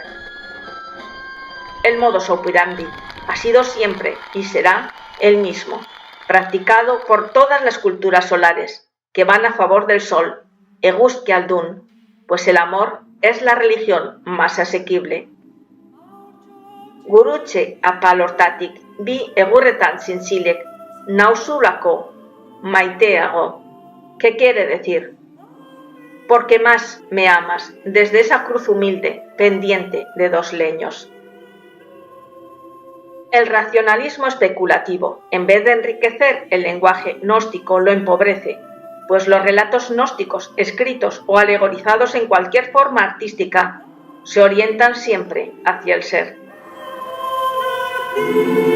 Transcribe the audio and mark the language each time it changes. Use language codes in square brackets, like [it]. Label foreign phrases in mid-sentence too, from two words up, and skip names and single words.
[es] El modus operandi ha sido siempre y será el mismo, practicado por todas las culturas solares, que van a favor del sol, [eu] Eguskia Aldun, [es] pues el amor es la religión más asequible. [eu] Gurutze apalortatik bi egurretan zintzilik nauzulako maiteago. [es] ¿Qué quiere decir? Porque más me amas desde esa cruz humilde pendiente de 2 leños. El racionalismo especulativo, en vez de enriquecer el lenguaje gnóstico, lo empobrece, pues los relatos gnósticos escritos o alegorizados en cualquier forma artística se orientan siempre hacia el ser.